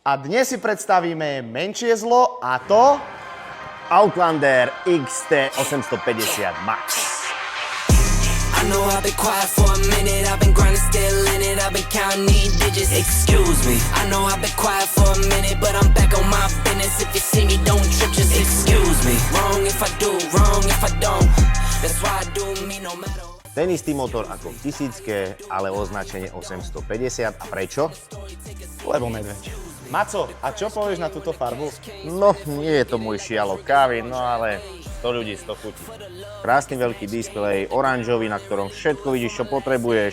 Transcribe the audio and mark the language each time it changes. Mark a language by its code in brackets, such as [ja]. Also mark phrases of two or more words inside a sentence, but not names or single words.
[sk] A dnes si predstavíme menšie zlo a to... Outlander XT 850 Max. [en] I know I've been quiet for a minute, I've been grinding still in it, I've been counting these digits, excuse me. I know I've been quiet for a minute, but I'm back on my business. If you see me, don't trip, just excuse me. Wrong if I do, wrong if I don't. That's why I do me no matter. [sk] Ten istý motor ako v 1000, ale označenie 850. A prečo? Lebo medveď. Maco, a čo povieš na túto farbu? No, nie je to môj šialok kávy, no ale 100 ľudí 100 chutí. Krásny veľký displej, oranžový, na ktorom všetko vidíš, čo potrebuješ.